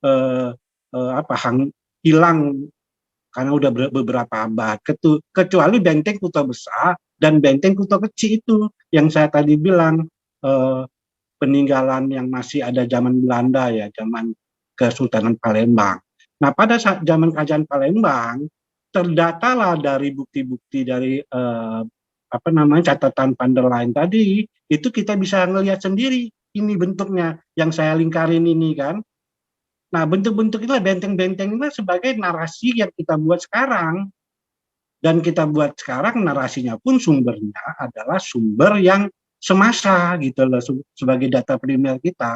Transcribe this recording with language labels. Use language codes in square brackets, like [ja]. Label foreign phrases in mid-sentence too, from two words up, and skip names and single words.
[id] hilang karena udah beberapa abad, kecuali benteng Kuta Besar dan benteng Kuta Kecil itu yang saya tadi bilang peninggalan yang masih ada zaman Belanda ya, zaman Kesultanan Palembang. Nah, pada saat zaman Kerajaan Palembang, terdatalah dari bukti-bukti dari catatan van der Laan tadi, itu kita bisa ngelihat sendiri ini bentuknya yang saya lingkarin ini kan. Nah, bentuk-bentuk itu benteng-benteng itu sebagai narasi yang kita buat sekarang. Dan kita buat sekarang narasinya pun sumbernya adalah sumber yang semasa gitu loh, sebagai data primer kita.